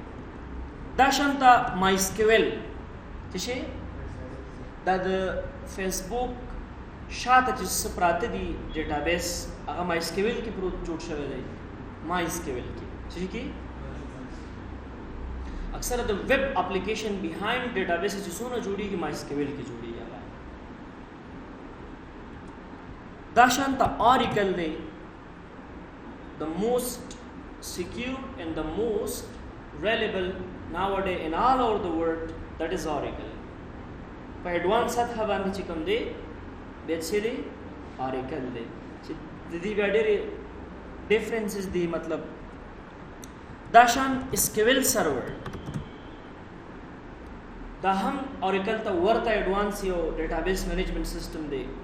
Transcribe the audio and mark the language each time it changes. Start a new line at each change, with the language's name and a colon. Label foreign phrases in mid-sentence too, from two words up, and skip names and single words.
Pashto: دا شانته مای سکیول څه شی دا د فیسبوک شاته چې څه پراته دي ډیټابیس هغه مای سکیول کې پروت جوړ شوی دی. مای سکیول کې څه کې اکثر د
English: web application
Pashto: بیهایند ډیټابیس چې څونه جوړیږي مای سکیول کې جوړیږي. دا شانته اوریکل دی.
English: the most secure and the most reliable nowadays in all over the world, that is Oracle.
Pashto: په ایڈوانس سطح باندې چې کوم دی بیا څه دی؟ اوریکل دی. چې د دې بیا ډېرې ډیفرنسز دي. مطلب دا شان اسکیول سرور دا هم اوریکل ته ورته ایڈوانس یو
English: database management system
Pashto: دی.